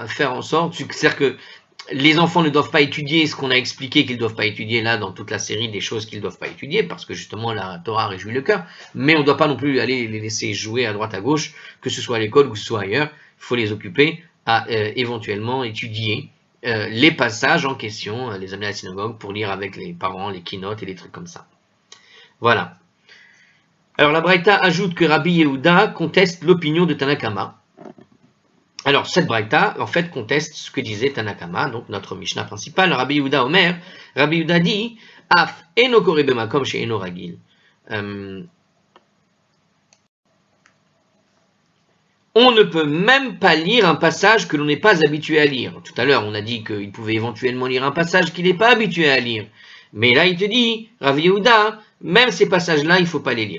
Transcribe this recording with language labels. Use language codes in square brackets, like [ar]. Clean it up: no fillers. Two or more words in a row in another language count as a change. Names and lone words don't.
[fr] faire en sorte, c'est-à-dire que les enfants ne doivent pas étudier ce qu'on a expliqué qu'ils ne doivent pas étudier là dans toute la série des choses qu'ils ne doivent pas étudier, parce que justement la Torah réjouit le cœur, mais on ne doit pas non plus aller les laisser jouer à droite à gauche, que ce soit à l'école ou que ce soit ailleurs, il faut les occuper à éventuellement étudier les passages en question, les amener à la synagogue pour lire avec les parents, les keynotes et les trucs comme ça. Voilà. Alors la Braïta ajoute que Rabbi Yehuda conteste l'opinion de Tanakama. Alors cette Braïta, en fait, conteste ce que disait Tanakama, donc notre Mishnah principal. [he] רבי יהודה אומר, Rabbi Yehuda dit אף אינו קורא במקום שאינו רגיל. [fr] On ne peut même pas lire un passage que l'on n'est pas habitué à lire. Tout à l'heure, on a dit qu'il pouvait éventuellement lire un passage qu'il n'est pas habitué à lire. Mais là, il te dit, Rabbi Yehuda, même ces passages-là, il ne faut pas les lire.